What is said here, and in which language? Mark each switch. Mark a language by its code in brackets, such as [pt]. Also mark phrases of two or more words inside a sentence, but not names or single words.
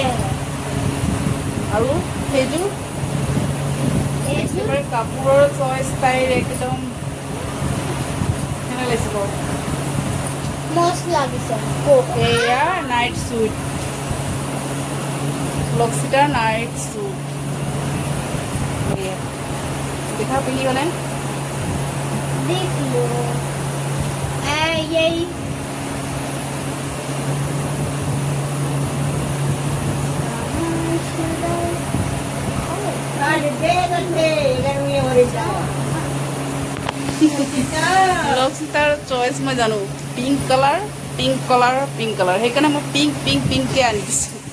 [as] আৰু সেইযোৰ একেবাৰে কাপোৰৰ চইচ তাইৰ একদম কেনে লাগিছে ক মস্ত লাগিছে এয়া [en] night suit [as] লক্সিটাৰ [en] night suit [as] এয়া দেখা পিন্ধিবনে [hi] देख लो यही [as] লক্সিটাৰ চইচ মই জানো [en] pink colour [as] সেইকাৰণে মই পিংককে আনি দিছোঁ